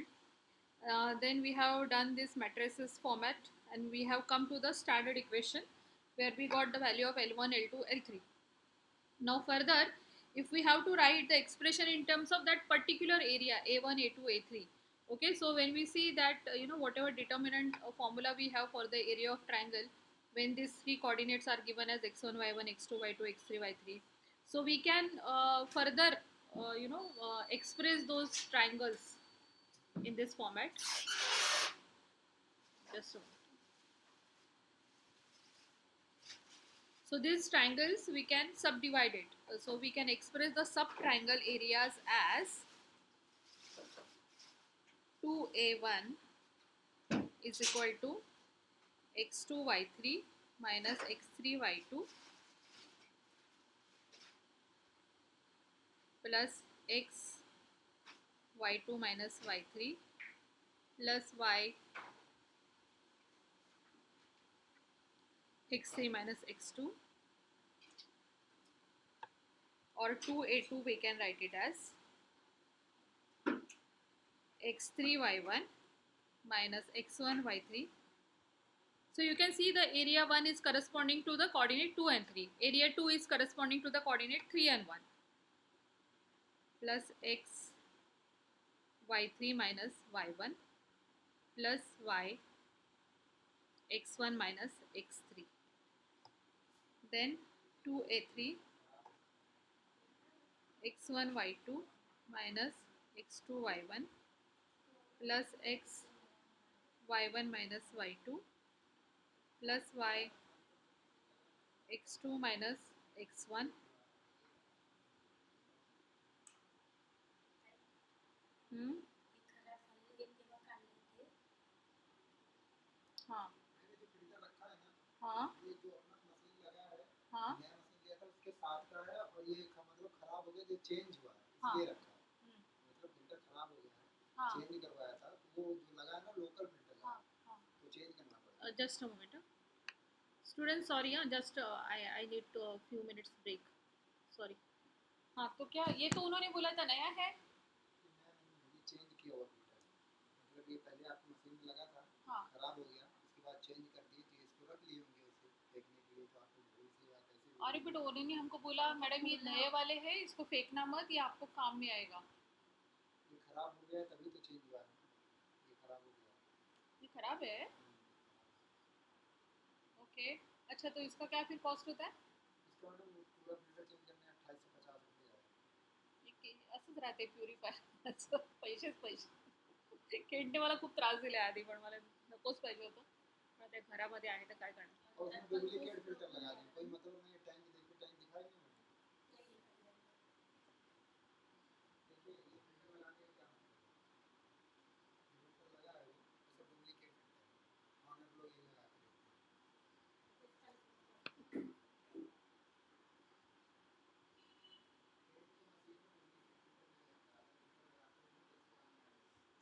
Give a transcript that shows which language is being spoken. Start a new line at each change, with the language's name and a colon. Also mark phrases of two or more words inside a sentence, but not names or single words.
English: Then we have done this matrices format, and we have come to the standard equation where we got the value of L1, L2, L3. Now further, if we have to write the expression in terms of that particular area A1, A2, A3, okay, so when we see that whatever determinant formula we have for the area of triangle, when these three coordinates are given as x1, y1, x2, y2, x3, y3, so we can further express those triangles in this format. Just a moment. So these triangles we can subdivide it. So we can express the sub-triangle areas as 2a1 is equal to x2 y3 minus x3 y2 plus x y2 minus y3 plus y x3 minus x2, or 2a2 we can write it as x3 y1 minus x1 y3. So you can see the area 1 is corresponding to the coordinate 2 and 3. Area 2 is corresponding to the coordinate 3 and 1. Plus x y3 minus y1 plus y x1 minus x3. Then 2a3 x1 y2 minus x2 y1 plus x y1 minus y2 plus y x2 minus x1
Hindi: हाँ हाँ ये जो अपना मशीन लगा है, हाँ नया मशीन लिया था उसके साथ का है, और ये मतलब खराब हो गया, जो चेंज हुआ है हाँ ये रखा है, मतलब फिल्टर खराब हो गया है, हाँ चेंज नहीं करवाया था, तो वो जो लगा है ना
English: local filter
Hindi: लगा हाँ है, हाँ तो चेंज करना पड़ेगा।
English: just a moment. Students, sorry, just I need a few minutes break. Sorry.
Hindi: हाँ, तो क्या ये तो उन्होंने बोला था नया है? ये चेंज किया हुआ फिल्टर, मतलब ये पहले आपकी मशीन में लगा था, हाँ खराब हो गया, उसके बाद चेंज कर दिए, तो इसको रख लिए होंगे इसे देखने के लिए, तो आपको भूल से या कैसे हो अरे गई। बट उन्होंने हमको बोला मैडम ये नए वाले हैं, इसको फेंकना मत, ये आपको काम में आएगा। ये खराब हो गया तभी तो चेंज हुआ है, ये खराब हो गया। ये खराब है? ओके, अच्छा तो इसका क्या फिर कॉस्ट होता है? इसका मतलब पूरा
English: filter change
Hindi: करने 2850 रुपये जाएगा।
Marathi: असंच राहते प्युरिफायर असं पैसेच पैसे. खेळणे मला खूप त्रास दिले आधी, पण मला नकोच पाहिजे होतं, पण ते घरामध्ये आहे तर काय करणार.
Hindi: और उसमें
English: duplicate filter
Hindi: लगा दें, कोई मतलब नहीं है, टैंक देखिए, टैंक दिखाई नहीं मुझे, देखिए ये फिल्टर लगाने का क्या मतलब है, फिल्टर लगा है वो, ये सब
English: duplicate filter
Hindi: है, ऑनर लोग ये लगा के देते हैं। एक तो मशीन में
English: duplicate filter
Hindi: नहीं आता है, फिल्टर लगाते हैं कैसे काम में आएगा।